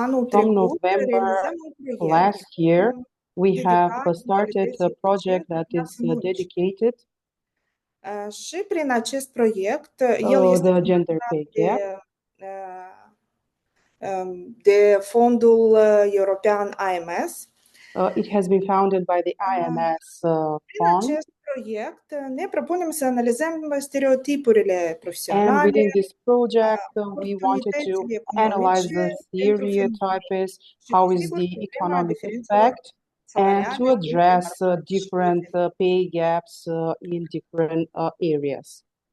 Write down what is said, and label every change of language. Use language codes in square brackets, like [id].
[en] From November last year, we have started a project that is dedicated the gender pay gap. [ro] De fondul european IMS. [en] It has been founded by the IMS fund. [ro] Ne propunem să analizăm stereotipurile profesionale. [en] And within this project, we wanted to analyze the stereotypes, how is the economic effect, and to address different pay gaps in different areas.